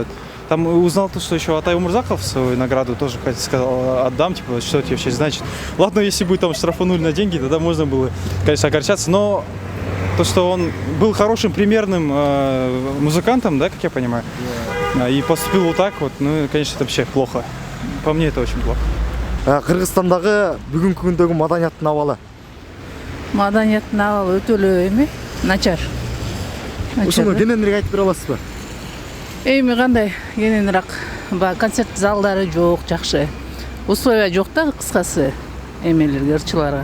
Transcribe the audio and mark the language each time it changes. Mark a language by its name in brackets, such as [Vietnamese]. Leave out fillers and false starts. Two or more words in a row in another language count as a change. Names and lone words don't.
[Russian] Там узнал то, что еще Атай Умурзаков свою награду тоже сказал, отдам, типа, что это вообще значит. Ладно, если бы там штрафанули на деньги, тогда можно было, конечно, огорчаться, но то, что он был хорошим, примерным музыкантом, да, как я понимаю, и поступил вот так вот, ну, конечно, это вообще плохо. По мне это очень плохо. [Kyrgyz] Кыргызстандагы бүгүнкү күндөгү маданияттын абалы. Маданияттын абалы өтө эле начар. Ушуну кененирээк айтып бере аласызбы? Эми кандай кененирээк, концерт залдары жок, жакшы. Условия жок да, кыскасы. эмелерге, ырчыларга.